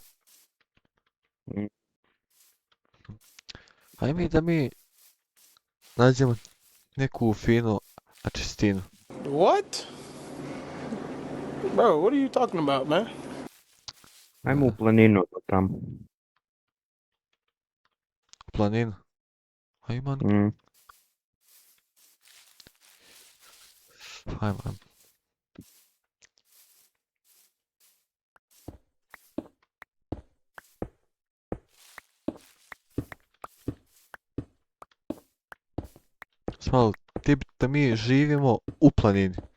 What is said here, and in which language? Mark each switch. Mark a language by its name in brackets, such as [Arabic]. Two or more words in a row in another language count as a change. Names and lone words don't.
[Croatian] Mm. Hajde da mi nađemo neku finu čistinu. [English] What? Bro, what are you talking about, man? [Croatian] Ajmo u planinu do tamo. Planinu. A ima... Mm. Hajmo. Smal, da mi živimo u planini.